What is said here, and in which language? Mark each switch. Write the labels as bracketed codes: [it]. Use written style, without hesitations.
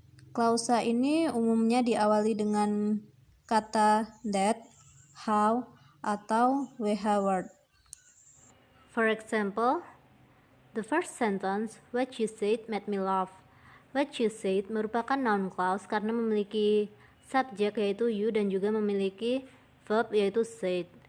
[id] Klausa ini umumnya diawali dengan kata that, how, atau wh word. [en] For example, the first sentence, what you said made me laugh. What you said [id] merupakan noun clause karena memiliki subjek yaitu you dan juga memiliki verb yaitu said.